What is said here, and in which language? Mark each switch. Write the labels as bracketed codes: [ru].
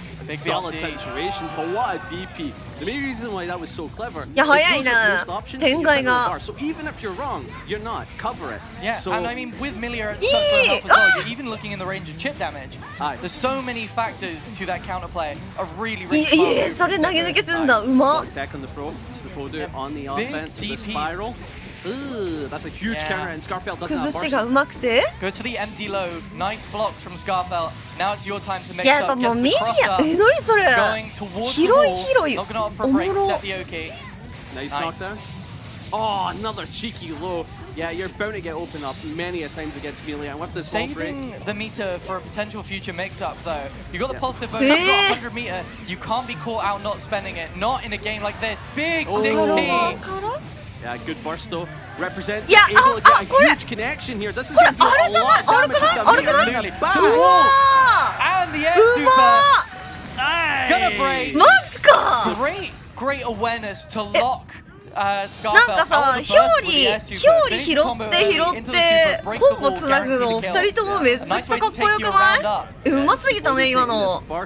[en] Solid situations, but what a DP. The main reason why that was so clever. [ja] いや早いな展開が。 [en] So even if you're wrong, you're not. Cover it. Yeah, so, and I mean with Milia at such low health as well, you're even looking in the range of chip damage. There's so many factors to that counterplay. A really, really smart move. [ja] それ投げ抜けすんだ。うまっ。 [en] Attack on the throw. Snafodu on the offense. The spiral. Ooh, that's a huge counter, and Scarfelt doesn't have [ja] 崩しがうまくて。 [en] Go to the empty low. Nice blocks from Scarfelt. Now it's your time to mix up. [ja] いややっぱもうミリア、何それ。広い広い。おもろ。 [en] Nice knockdown. Oh, another cheeky low. Yeah, you're bound to get opened up many a times against Melia. And with this ball break, saving the meter for a potential future mix-up, though. You got the positive bonus. You've got 100 meter. You can't be caught out not spending it. Not in a game like this. Big 6P. Yeah, good burst though. Represents able to get a huge connection here. This is going to do a lot of damage to Melia. And the air super. Gonna break. [ja] マジか。 [en] Great awareness to lock. [ja] なんかさ、表裏拾ってコンボつなぐの2人ともめちゃくちゃかっこよくない？うますぎたね今の。